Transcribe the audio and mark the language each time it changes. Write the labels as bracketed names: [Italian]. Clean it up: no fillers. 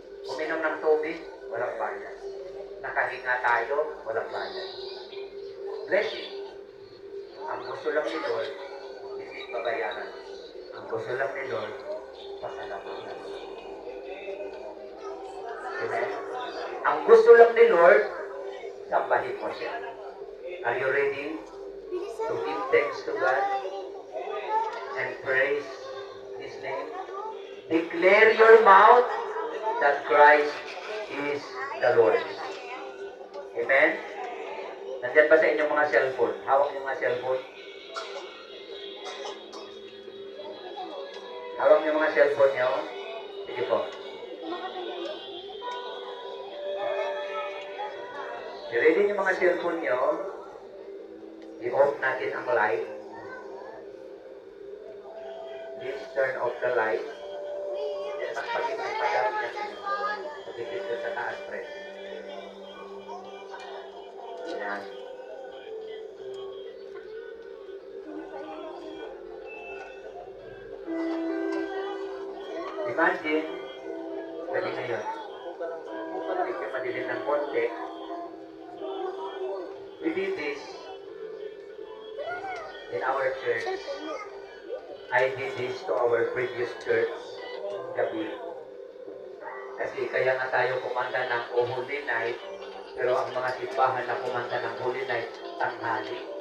[Filipino] Uminom ng tubig, walang bayad. Nakahinga tayo, walang bayad. Blessing. Ang gusto lang ni Lord, hindi pabayaran. Ang gusto lang ni Lord, pasalamatan. Amen? Ang gusto lang ni Lord, sambahin mo siya. [English] Are you ready to give thanks to God and praise His name? Declare your mouth that Christ is the Lord. Amen? [Filipino] Nandiyan ba sa inyong mga cellphone? Hawak niyo mga cellphone. Hawak niyo mga cellphone niyo. Sige po. I-ready niyo mga cellphone niyo. I-off natin ang light. [English] Please turn off the light. [Filipino] Then magpagiging madami natin. Pagiging doon sa taas, friend. Yan. Imagine, pwede ngayon. Medyo madilim ng konti. [English] We did this in our church. I did this to our previous church gabi. [Filipino] Kasi kaya nga tayo kumanta ng O Holy Night, pero ang mga simbahan na kumanta ng Holy Night, tanghali.